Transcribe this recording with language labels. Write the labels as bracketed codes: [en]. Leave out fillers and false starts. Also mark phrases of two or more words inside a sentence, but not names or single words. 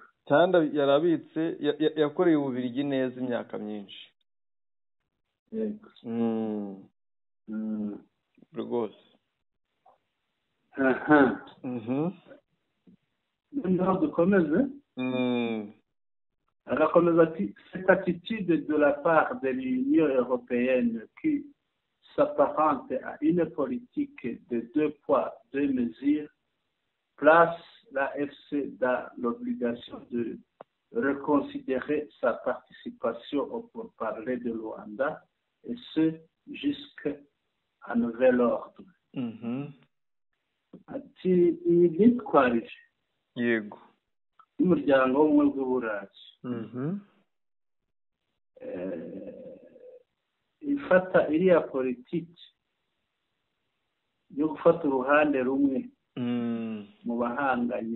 [rw] Kandi yarabitse yakoreye Ububirigi neza imyaka myinshi. Yego. Rwose. Noneho dukomeze. Agakomeza ati [fr] cette attitude de la part de l'Union européenne qui s'apparente à une politique de 2 poids 2 mesures place la FC dans l'obligation de reconsidérer sa participation au pourparlers de Luanda, et ce jusqu'à nouvel ordre. [rw] Ati iyi myitwarire, yego, y'umuryango w'ubumwe bw'Uburayi ifata iriya politiki yo gufata uruhande rumwe mu bahanganye,